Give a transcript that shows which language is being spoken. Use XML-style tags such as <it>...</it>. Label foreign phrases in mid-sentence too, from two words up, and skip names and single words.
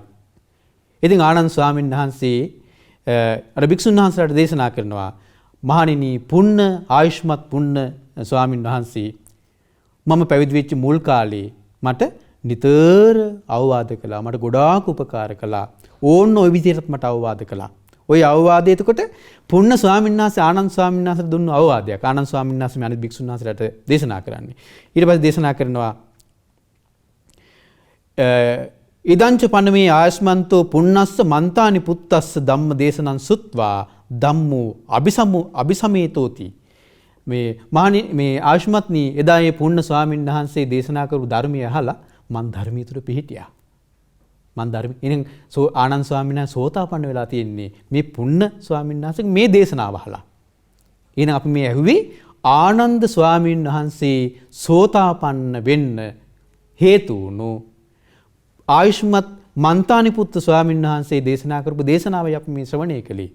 <si>ඉතින් ආනන්ද ස්වාමීන් වහන්සේ අර භික්ෂුන් වහන්සේලාට දේශනා කරනවා මහණෙනි පුන්න ආයුෂ්මත් පුන්න ස්වාමීන් වහන්සේ මම පැවිදි වෙච්ච මුල් කාලේ මට නිතර අවවාද කළා. මට ගොඩාක් උපකාර කළා. ඕන්න ওই විදිහට මට අවවාද කළා. ওই අවවාදය එතකොට පුන්න ස්වාමීන් වහන්සේ ආනන්ද ස්වාමීන් වහන්සේට දුන්න අවවාදයක්. ආනන්ද ස්වාමීන් වහන්සේ මේ අනිත් භික්ෂුන් වහන්සේලාට දේශනා කරන්නේ. ඊට පස්සේ දේශනා කරනවා</si> <pi>ඉදංච පනමේ ආයස්මන්තෝ පුන්නස්ස මන්තානි පුත්තස්ස ධම්ම දේශනං සුත්වා ධම්මෝ අபிසමේතෝති.</pi> <si>මේ ආයුෂ්මත්නි එදා මේ පුන්න ස්වාමීන් වහන්සේ දේශනා කරපු ධර්මය අහලා මන් ධර්මයේ තුල පිහිටියා. මන් ධර්ම ඉතින් ආනන්ද ස්වාමීන් වහන්සේ සෝතාපන්න වෙලා තියෙන්නේ මේ පුන්න ස්වාමීන් වහන්සේගේ මේ දේශනාව අහලා. එහෙනම් අපි මේ ඇහුවේ ආනන්ද ස්වාමීන් වහන්සේ සෝතාපන්න වෙන්න හේතු වුණු ආයුෂ්මත් මන්තානි පුත්ත ස්වාමීන් වහන්සේ දේශනා කරපු දේශනාවයි අපි මේ ශ්‍රවණය කළේ.</si>